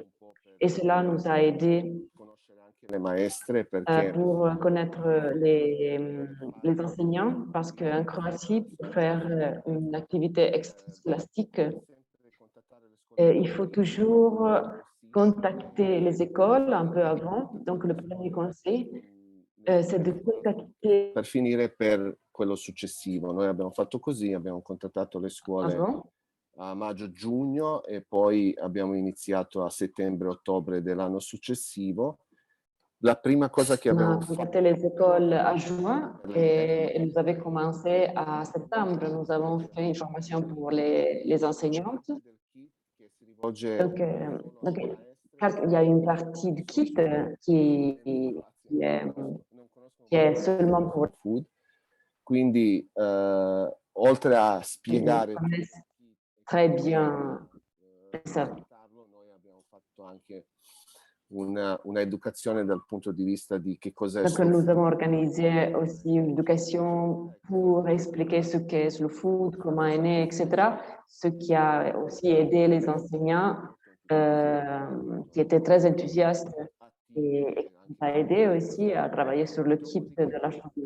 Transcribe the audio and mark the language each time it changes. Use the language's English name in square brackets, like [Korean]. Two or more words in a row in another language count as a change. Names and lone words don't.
[French] Et cela nous a aidés pour connaître les enseignants, parce qu'en Croatie, pour faire une activité extrascolastique, il faut toujours contacter les écoles un peu avant. Donc, le premier conseil, c'est de contacter... [Italian] Per finire per quello successivo, noi abbiamo fatto così, abbiamo contattato le scuole a maggio-giugno e poi abbiamo iniziato a settembre-ottobre dell'anno successivo. La prima cosa che abbiamo fatto... [French] On a contacté les écoles à juin et nous avons commencé à septembre. Nous avons fait une formation pour les enseignantes. Donc, il y a une partie du kit qui è seulement pour food. [Italian] Quindi, oltre a spiegare [French] très bien ça. [Italian] Noi abbiamo fatto anche una educazione dal punto di vista di che cos'è [French] Donc, nous avons organisé aussi une éducation pour expliquer ce qu'est [English] slow food, [French] comment est né, etc. Ce qui a aussi aidé les enseignants qui étaient très enthousiastes et qui m'a aidé aussi à travailler sur le kit de la famille.